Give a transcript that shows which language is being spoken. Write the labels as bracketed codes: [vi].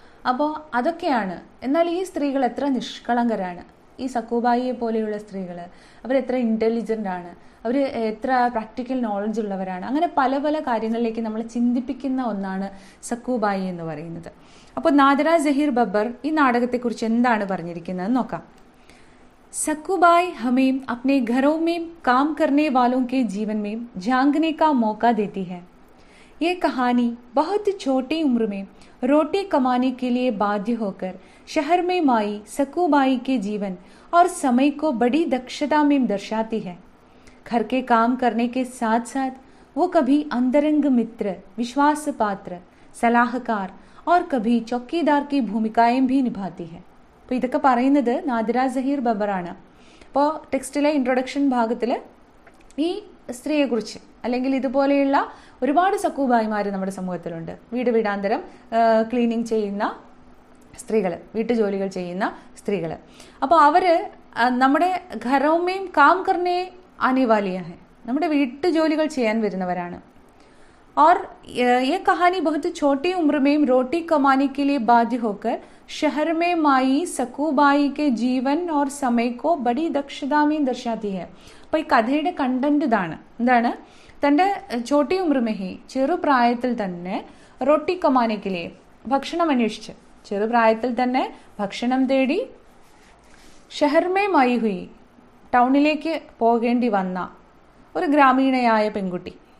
[ml] അപ്പോൾ അതൊക്കെയാണ്. എന്നാൽ ഈ സ്ത്രീകൾ എത്ര നിഷ്കളങ്കരാണ്, ഈ സക്കൂബായിയെ പോലെയുള്ള സ്ത്രീകൾ, അവരെത്ര ഇൻ്റലിജൻ്റ് ആണ്, അവർ എത്ര പ്രാക്ടിക്കൽ നോളജ് ഉള്ളവരാണ്. അങ്ങനെ പല പല കാര്യങ്ങളിലേക്ക് നമ്മളെ ചിന്തിപ്പിക്കുന്ന ഒന്നാണ് സക്കൂബായി എന്ന് പറയുന്നത്. അപ്പോൾ നാദിറ സഹീർ ബബ്ബർ ഈ നാടകത്തെക്കുറിച്ച് എന്താണ് പറഞ്ഞിരിക്കുന്നത് നോക്കാം. [hi] सक्कूबाई हमें अपने घरों में काम करने वालों के जीवन में झांकने का मौका देती है. ये कहानी बहुत छोटी उम्र में रोटी कमाने के लिए बाध्य होकर शहर में आई सक्कूबाई के जीवन और समय को बड़ी दक्षता में दर्शाती है. घर के काम करने के साथ साथ वो कभी अंतरंग मित्र, विश्वास पात्र, सलाहकार और कभी चौकीदार की भूमिकाएं भी निभाती है. [ml] അപ്പോൾ ഇതൊക്കെ പറയുന്നത് നാദിറ സഹീർ ബബ്ബറാണ്. അപ്പോൾ ടെക്സ്റ്റിലെ ഇൻട്രൊഡക്ഷൻ ഭാഗത്തിൽ ഈ സ്ത്രീയെക്കുറിച്ച്, അല്ലെങ്കിൽ ഇതുപോലെയുള്ള ഒരുപാട് സക്കൂബായിമാർ നമ്മുടെ സമൂഹത്തിലുണ്ട്. വീടാന്തരം ക്ലീനിങ് ചെയ്യുന്ന സ്ത്രീകൾ, വീട്ടുജോലികൾ ചെയ്യുന്ന സ്ത്രീകൾ. അപ്പോൾ അവർ നമ്മുടെ [hi] ഘറോമേം കാം കർണേ ആനെ വാലിയ ഹെ, [ml] നമ്മുടെ വീട്ടുജോലികൾ ചെയ്യാൻ വരുന്നവരാണ്. [hi] और ये कहानी बहुत छोटी उम्र में रोटी कमाने के लिए बाध्य होकर शहर में आई सक्कूबाई के जीवन और समय को बड़ी दक्षता में दर्शाती है. [ml] അപ്പോൾ ഈ കഥയുടെ കണ്ടന്റ് എന്താണ്? തൻ്റെ [hi] ചോട്ടി ഉമ്രമേഹി, [ml] ചെറുപ്രായത്തിൽ തന്നെ [hi] റൊട്ടി കമാനക്കിലെ, [ml] ഭക്ഷണം അന്വേഷിച്ച് ചെറുപ്രായത്തിൽ തന്നെ ഭക്ഷണം തേടി [hi] ഷഹർമേ മായി ഹുയി, [ml] ടൗണിലേക്ക് പോകേണ്ടി വന്ന ഒരു ഗ്രാമീണയായ പെൺകുട്ടി.